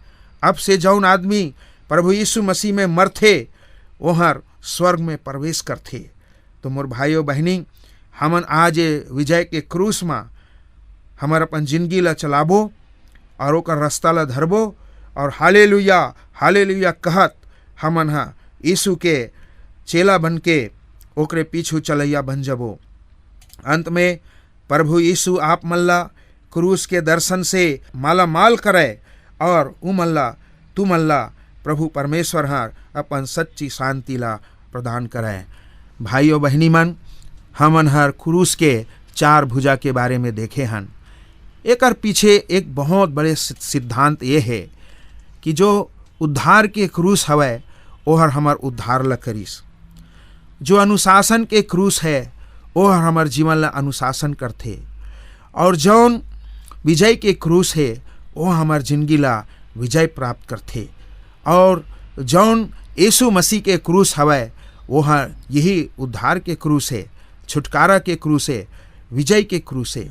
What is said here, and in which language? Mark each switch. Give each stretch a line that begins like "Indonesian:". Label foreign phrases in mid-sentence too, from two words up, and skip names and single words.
Chhattisgarhi: अब से जौन आदमी प्रभु यीशु मसीह में मरथे वहर स्वर्ग में प्रवेश करथे। तो मोर भाइयों बहनी, हमन आज विजय के क्रूस में हमर अपन जिंदगी ला चलाबो और ओकर रास्ता ला धरबो, और हालेलुया हालेलुया कहत हमन हा यीशु के चेला बन के ओकरे पीछू चलैया बन जबो। अंत में प्रभु यीशु आप मल्ला क्रूस के दर्शन से माला माल करे, और उ मल्ला तू मल्ला प्रभु परमेश्वर हर अपन सच्ची शांति ला प्रदान करे। भाइयों बहनी मन, हमन हर क्रूस के चार भुजा के बारे में देखे हन। एकर पीछे एक बहुत बड़े सिद्धांत ये है कि जो उद्धार के क्रूस हवै ओहर हमर उद्धार ला करिस, जो अनुशासन के क्रूस है ओहर हमर जीवन ला अनुशासन करथे, और जौन विजय के क्रूस है वो हमार जिंदगी ला विजय प्राप्त करथे, और जौन यीशु मसीह के क्रूस हवै वो यही उद्धार के क्रूस है, छुटकारा के क्रूस है, विजय के क्रूस है।